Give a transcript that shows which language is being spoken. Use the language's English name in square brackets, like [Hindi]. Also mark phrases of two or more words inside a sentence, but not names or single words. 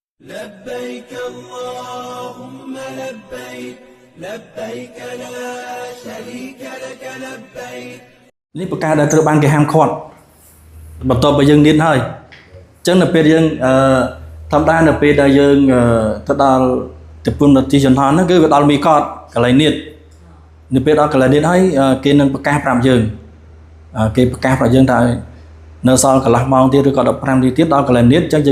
[Arabic] لبيك اللهم لبيك لبيك لا شريك لك لبيك [Khmer] នេះប្រការដែលត្រូវបានគេហាមឃាត់បន្ទាប់ពីយើងនិយាយហើយអញ្ចឹងនៅពេលយើងធម្មតានៅពេលដែលយើងទៅដល់ទៅពុនទីចន្ទហ្នឹងគឺវាដល់មីកត កន្លែងនេះនៅពេលដល់កន្លែងនេះហើយគេនឹងប្រកាសប្រាប់យើងគេប្រកាសប្រាប់យើងថានៅសល់កន្លះម៉ោងទៀតឬក៏15នាទីទៀតដល់កន្លែងនេះអញ្ចឹងយើង